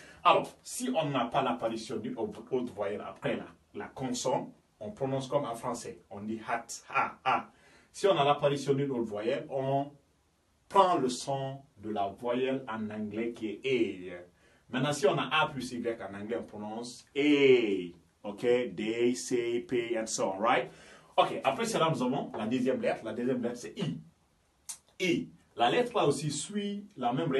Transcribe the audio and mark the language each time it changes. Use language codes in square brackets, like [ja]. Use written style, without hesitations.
[fr] Alors, si on n'a pas l'apparition d'une autre voyelle après la consonne, on prononce comme en français. On dit hat, ha. Si on a l'apparition d'une autre voyelle, on prend le son de la voyelle en anglais qui est A. Maintenant, si on a A plus Y en anglais, on prononce A. [en] OK, they, say, pay, and so on, right? [fr] OK, après cela, nous avons la deuxième lettre. La deuxième lettre, c'est I. I. La lettre là aussi suit la même règle.